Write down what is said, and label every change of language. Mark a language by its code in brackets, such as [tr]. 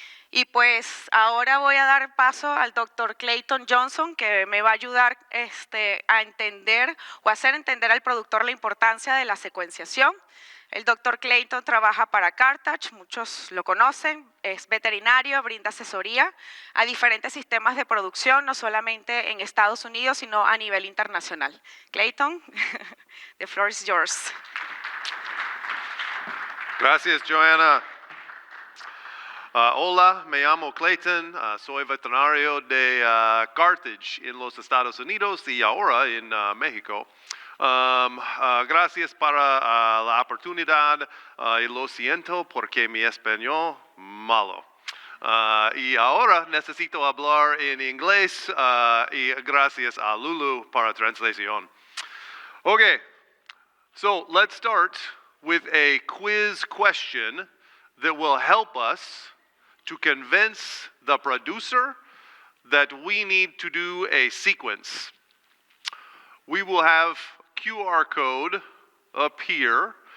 [es] Y pues ahora voy a dar paso al doctor Clayton Johnson, que me va a ayudar a entender o hacer entender al productor la importancia de la secuenciación. El doctor Clayton trabaja para Carthage, muchos lo conocen, es veterinario, brinda asesoría a diferentes sistemas de producción, no solamente en Estados Unidos, sino a nivel internacional. [en] Clayton, the floor is yours. [es] Gracias, Joanna. Hola, me llamo Clayton, soy veterinario de Carthage en los Estados Unidos y ahora en México. Gracias para la oportunidad y lo siento porque mi español malo. Y ahora necesito hablar en inglés y gracias a Lulu para translación. [en] Okay, so let's start with a quiz question that will help us to convince the producer that we need to do a sequence. We will have QR code up here.